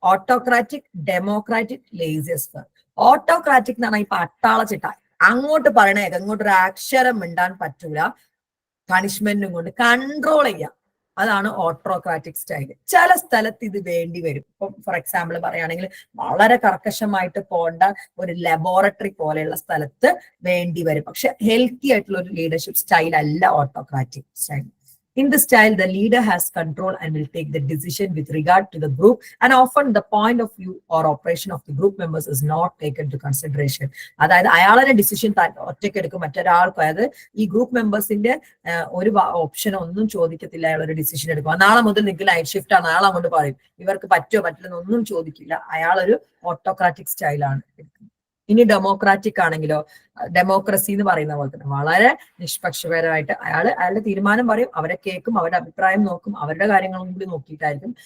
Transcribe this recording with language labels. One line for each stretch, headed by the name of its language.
Malayalam: Autocratic, democratic, ലേസിയസ്. Autocratic എന്ന് പറഞ്ഞാൽ ഇപ്പൊ അട്ടാളച്ചിട്ട അങ്ങോട്ട് പറയണേ, അങ്ങോട്ടൊരു അക്ഷരം മിണ്ടാൻ പറ്റൂല, പണിഷ്മെന്റും കൊണ്ട് കൺട്രോൾ ചെയ്യാം. അതാണ് ഓട്ടോക്രാറ്റിക് സ്റ്റൈല്. ചില സ്ഥലത്ത് ഇത് വേണ്ടി വരും. ഇപ്പൊ ഫോർ എക്സാമ്പിൾ പറയുകയാണെങ്കിൽ വളരെ കർക്കശമായിട്ട് പോണ്ട ഒരു ലബോറട്ടറി പോലെയുള്ള സ്ഥലത്ത് വേണ്ടി വരും. പക്ഷെ ഹെൽത്തി ആയിട്ടുള്ള ഒരു ലീഡർഷിപ്പ് സ്റ്റൈൽ അല്ല autocratic style.
English: In this style, the leader has control and will take the decision with regard to the group, and often the point of view or operation of the group members is not taken into consideration.
Malayalam: അതായത് അയാളെ decision ഒറ്റയ്ക്ക് എടുക്കും, മറ്റൊരാൾക്കും. അതായത് ഈ group മെമ്പേഴ്സിന്റെ ഒരു option ഒന്നും ചോദിക്കത്തില്ല, അയാളൊരു decision എടുക്കും. നാളെ മുതൽ നിങ്ങൾക്ക് ലൈറ്റ് ഷിഫ്റ്റ് ആണ്, അയാൾ അങ്ങോട്ട് പറയും ഇവർക്ക് പറ്റുമോ പറ്റില്ലെന്നൊന്നും ചോദിക്കില്ല. അയാളൊരു ഓട്ടോക്രാറ്റിക് സ്റ്റൈലാണ് എടുക്കുന്നത്. ഇനി ഡെമോക്രാറ്റിക് ആണെങ്കിലോ, ഡെമോക്രസി എന്ന് പറയുന്ന പോലെ തന്നെ വളരെ നിഷ്പക്ഷപരമായിട്ട് അയാളുടെ തീരുമാനം പറയും, അവരെ കേൾക്കും, അവരുടെ അഭിപ്രായം നോക്കും, അവരുടെ കാര്യങ്ങളും കൂടി നോക്കിയിട്ടായിരിക്കും.